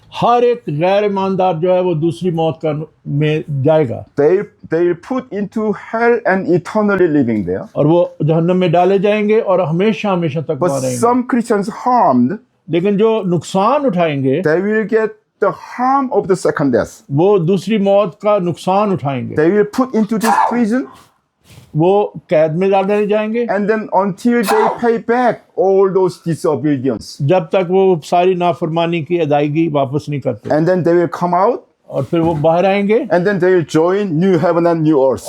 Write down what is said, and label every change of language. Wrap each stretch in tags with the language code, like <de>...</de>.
<hi>हर एक गैर ईमानदार जो है वो दूसरी मौत का में जाएगा</hi> <en>They put into hell and eternally living there.</en> <hi>और वो जहन्नम में डाले जाएंगे और हमेशा हमेशा तक</hi> <en>But</en> <hi>वहाँ रहेंगे।</hi> <en>some Christians harmed,</en> <hi>लेकिन जो नुकसान उठाएंगे</hi> <en>they will get the harm of the second death.</en> <hi>वो दूसरी मौत का नुकसान उठाएंगे।</hi> <en>They will put into this prison,</en> <hi>वो कैद में डाले जाएंगे</hi> <en>and then until they pay back all those disobedience,</en> <hi>जब तक वो सारी नाफरमानी की अदायगी वापस नहीं करते,</hi> <en>and then they will come out,</en> <hi>और फिर वो बाहर आएंगे</hi> <en>and then they will join new heaven and new earth,</en>